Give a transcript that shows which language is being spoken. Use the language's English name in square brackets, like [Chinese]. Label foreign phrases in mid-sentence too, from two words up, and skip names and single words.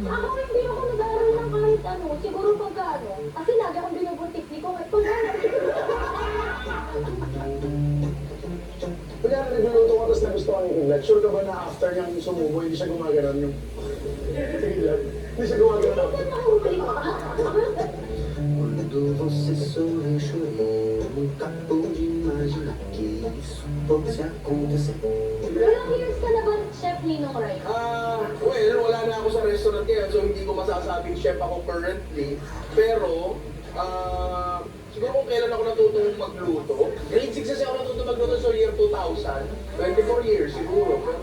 [Filipino] Ako hindi ako nag-aaral ng kahit ano, siguro pagka ano. Kasi lagi akong binubuntik, di ko kung ano. Kaya nagluluto ko tapos nagustuhan yung kidlat. Sure ka ba na after niyang sumubo, hindi siya gumaganon yung kidlat? Hindi siya gumaganon. Kasi nakahuli ko. [Portuguese] Quando você sorri, eu chorei. Nunca pude imaginar que isso fosse acontecer. [Filipino] Ilang years ka na ba, Chef Ninong Ray? Well, wala na ako sa restaurant ngayon, so hindi ko masasabing chef ako currently. Pero, siguro kung kailan ako natutong magluto. Grade 6 kasi ako natutong magluto, so year 2000. 24 years siguro, pero...